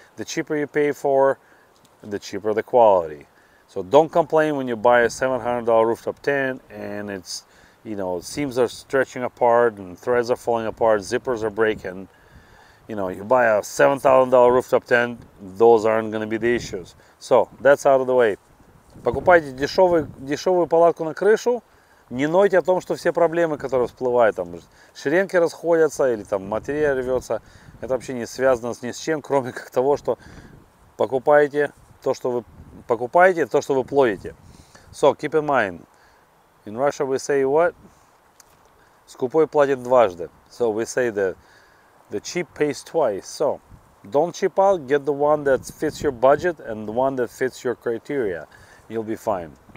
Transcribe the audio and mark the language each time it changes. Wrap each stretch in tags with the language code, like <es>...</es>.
<en>The cheaper you pay for, the cheaper the quality. So don't complain when you buy a $700 rooftop tent and it's, you know, seams are stretching apart and threads are falling apart, zippers are breaking. You know, you buy a $7,000 rooftop tent, those aren't going to be the issues. So that's out of the way.</en> <ru>Покупайте дешевую палатку на крышу, не нойте о том, что все проблемы, которые всплывают, там ширинки расходятся или там материал рвется, это вообще не связано ни с чем, кроме как того, что покупаете то, что вы платите.</ru> <en>So keep in mind, in Russia we say what?</en> <ru>Скупой платит дважды.</ru> <en>So we say the cheap pays twice. So don't cheap out, get the one that fits your budget and the one that fits your criteria. You'll be fine.</en>